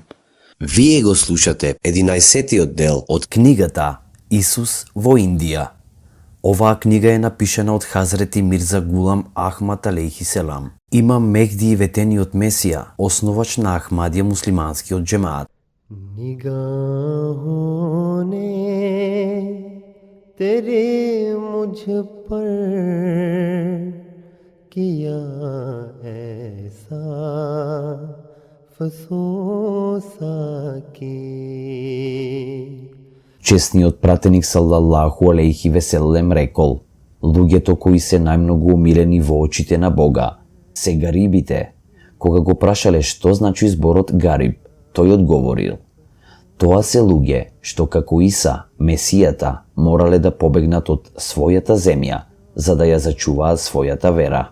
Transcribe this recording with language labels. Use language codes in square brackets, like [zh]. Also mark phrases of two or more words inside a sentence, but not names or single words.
[mk] Вие го слушате 11-тиот дел од Книгата Исус во Индија. Оваа книга е напишана од Хазрети Мирза Гулам Ахмад [ar] عليه السلام. [mk] Имам Мехди ветениот Месија, основач на Ахмадија муслиманскиот џемаат. [hi] निगाहों ने तेरे मुझ पर किया ऐसा फसोसा की [mk] Чесниот пратеник [ar] صلى الله عليه وسلم [mk] рекол: луѓето кои се најмногу умилени во очите на Бога се гарибите. Кога го прашале што значи зборот гариб, тој одговорил: тоа се луѓе што како Иса, Месијата, морале да побегнат од својата земја за да ја зачуваат својата вера.